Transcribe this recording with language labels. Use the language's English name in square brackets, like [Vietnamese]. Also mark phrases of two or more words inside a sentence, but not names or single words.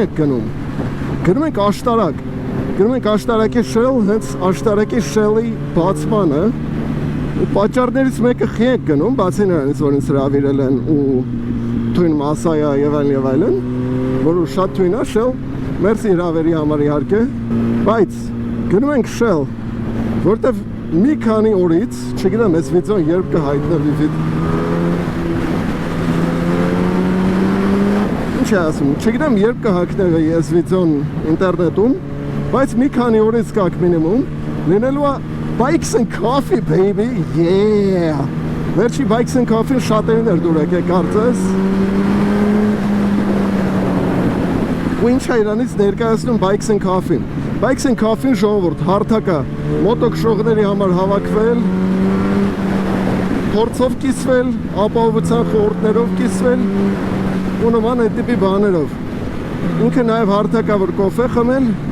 [Armenian] ենք գնում ենք աշտարակի շել հենց աշտարակի շելի բացմանը ու պատճառներից մեկը խի ենք գնում բացի նրանից որ ինձ հրավիրել են ու թույն մասայա եւ այլն որ շատ թույն է շել մերսի հրավերի համար իհարկե բայց գնում ենք շել որտեվ մի քանի օրից չգիտեմ այս վիդեոն երբ կհայտնվի Ինչ է ասում, չգիտեմ երբ կհակնվի այս վիդեոն ինտերնետում, բայց մի քանի օրից [Russian] как минимум [Armenian] լինելու է Bikes and Coffee, [English] baby, yeah! [Armenian] Վերջի Bikes and Coffee-ն շատերին էր դուր եկել կարծես։ Ու ինչ է իրանից ներկայացնում Bikes and Coffee-ն։ Bikes and Coffee-ն ժողովուրդ հարթակ է մոտոքշողների համար հավաքվել, փորձով կիսվել, ապահովության խորհուրդներով կիսվել ու նման այդ տիպի բաներով։ Ինքը նաև հարթակ է որ կոֆե խմել։